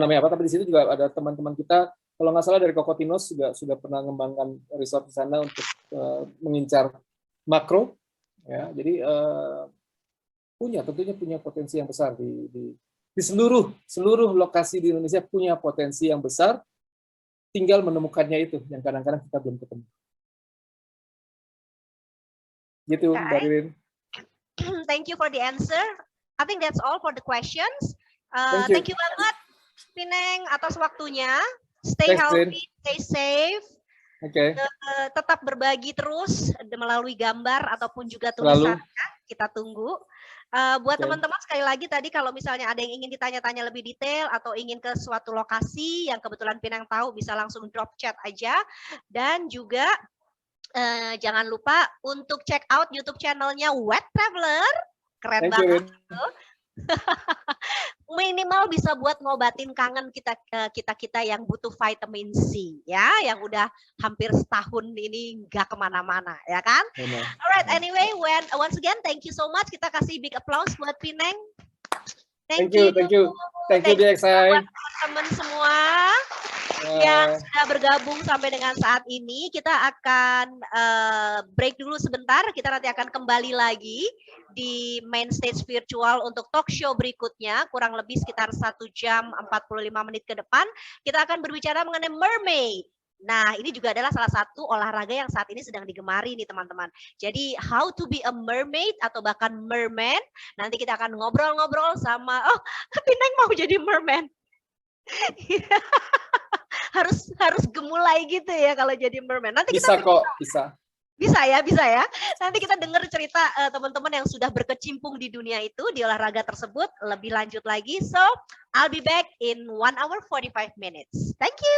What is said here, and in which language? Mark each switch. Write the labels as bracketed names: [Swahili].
[Indonesian] Tapi di situ juga ada teman-teman kita, kalau nggak salah dari Kokotinos juga sudah pernah mengembangkan resort di sana untuk mengincar makro. Ya, jadi tentunya punya potensi yang besar di seluruh lokasi di Indonesia, punya potensi yang besar, tinggal menemukannya itu yang kadang-kadang kita belum ketemu. Gitu, Mbak Ririn. [English] Thank you for the answer. I think that's all for the questions. Thank you [Indonesian] banget, [English] Pineng, [Indonesian] atas waktunya. [English] Stay healthy, stay safe. [Indonesian] Tetap berbagi terus melalui gambar ataupun juga tulisannya. Kita tunggu. Buat teman-teman, sekali lagi tadi kalau misalnya ada yang ingin ditanya-tanya lebih detail atau ingin ke suatu lokasi yang kebetulan Pinang tahu, bisa langsung drop chat aja. Dan juga jangan lupa untuk [English] check out [Indonesian] YouTube channelnya Wet Traveler. Keren banget. Minimal bisa buat ngobatin kangen kita yang butuh vitamin C, ya, yang udah hampir setahun ini nggak kemana-mana, ya kan? [English] Alright, anyway, once again, thank you so much. [Indonesian] Kita kasih [English] big applause [Indonesian] buat Pineng. [English] Thank you DXI. [Indonesian] Teman-teman semua yang sudah bergabung sampai dengan saat ini. Kita akan break dulu sebentar. Kita nanti akan kembali lagi di main stage virtual untuk talk show berikutnya, kurang lebih sekitar 1 jam 45 menit ke depan. Kita akan berbicara mengenai mermaid. Nah, ini juga adalah salah satu olahraga yang saat ini sedang digemari nih teman-teman. Jadi, [English] how to be a mermaid [Indonesian] atau bahkan merman. Nanti kita akan ngobrol-ngobrol sama, Pineng mau jadi merman. harus gemulai gitu ya kalau jadi merman. Nanti bisa kita bisa ya. Nanti kita dengar cerita teman-teman yang sudah berkecimpung di dunia itu, di olahraga tersebut lebih lanjut lagi. [English] So, I'll be back in 1 hour 45 minutes. Thank you.